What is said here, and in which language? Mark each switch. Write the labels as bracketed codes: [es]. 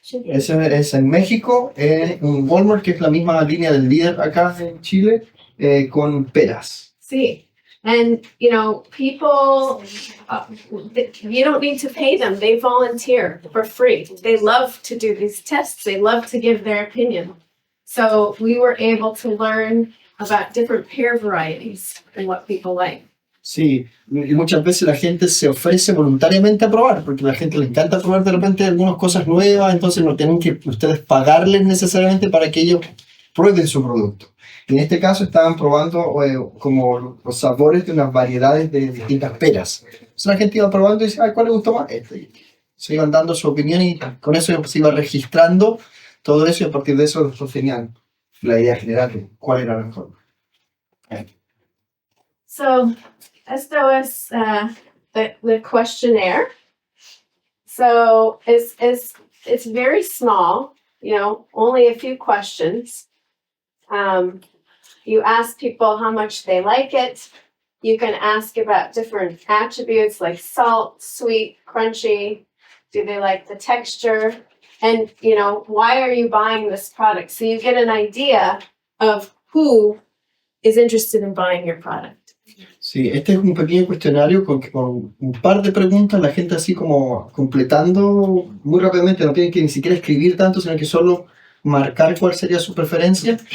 [es] Es en México, en un Walmart, que es la misma línea del líder acá en Chile, con peras. Sí. [en] And, people, you don't need to pay them. They volunteer for free. They love to do these tests. They love to give their opinion. So we were able to learn about different pear varieties and what people like. [es] Sí, y muchas veces la gente se ofrece voluntariamente a probar, porque a la gente le encanta probar de repente algunas cosas nuevas, entonces no tienen que ustedes pagarles necesariamente para que ellos prueben su producto. En este caso estaban probando como los sabores de unas variedades de distintas peras. Entonces la gente iba probando y decía, ¿cuál le gustó más? Este. Se iban dando su opinión y con eso se iba registrando todo eso y a partir de eso después tenían la idea general de cuál era la mejor. [en] So, [es] esto es [en] the questionnaire. So it's very small, only a few questions. You ask people how much they like it. You can ask about different attributes like salt, sweet, crunchy. Do they like the texture? And, why are you buying this product? So you get an idea of who is interested in buying your product. [es] Sí, este es un pequeño cuestionario con un par de preguntas, la gente así como completando muy rápidamente, no tienen que ni siquiera escribir tanto, sino que solo marcar cuál sería su preferencia.